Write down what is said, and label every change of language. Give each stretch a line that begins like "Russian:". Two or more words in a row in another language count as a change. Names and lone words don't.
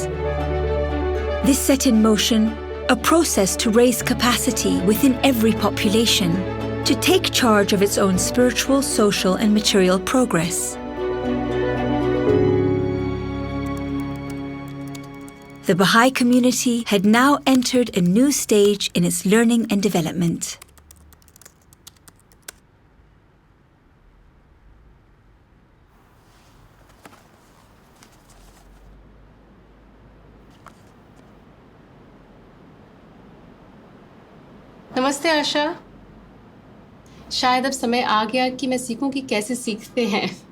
English: This set in motion a process to raise capacity within every population to take charge of its own spiritual, social, and material progress. The Bahá'í community had now entered a new stage in its learning and development.
Hindi: नमस्ते आशा। शायद अब समय आ गया कि मैं सीखूं कि कैसे सीखते हैं।